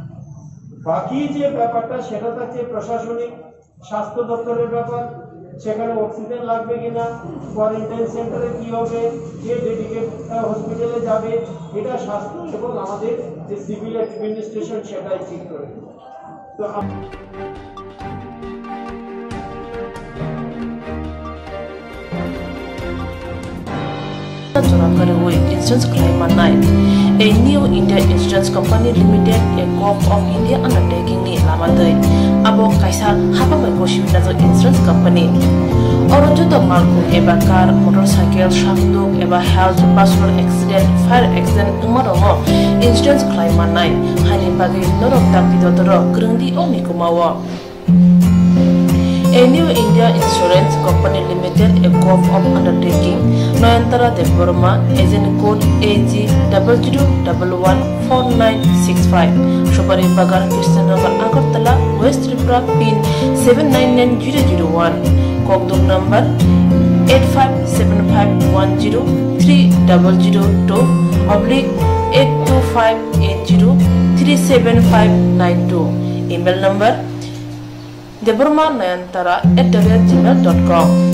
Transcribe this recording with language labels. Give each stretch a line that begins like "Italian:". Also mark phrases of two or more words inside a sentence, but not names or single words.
Bangla: বাকি যে ব্যাপারটা সেটা থাকছে প্রশাসনিক, স্বাস্থ্য দপ্তরের ব্যাপার, সেখানে অক্সিজেন লাগবে কিনা,
English: quarantine centre
Bangla: কি হবে, কে
English: dedicated hospital
Bangla: যাবে, এটা স্বাস্থ্য এবং আমাদের যে
English: civil administration
Bangla: সেটাই ঠিক করে। তো
English: Insurance Koktwma 9, a new India insurance company limited, a co-op of India undertaking
Kok Borok: ni lamadoi abo kaisa hapa mai koshibna jo
English: insurance company
Kok Borok: orojo to malku eba
English: car motorcycle
Kok Borok: shakduk eba
English: health personal accident fire accident
Kok Borok: umarongo insurance Koktwma 9 hani bagi norok takti dotoro grungdi oni kumawo.
English: A new India insurance company limited, a co-op of undertaking, Noyantara de Burma, agent code AG 00114965, Shubari Bagar, Krishnagar, Agartala, West Tripura, PIN 799001, Koktwma number 8575103000/82580375592, email number deburma9antara@gmail.com.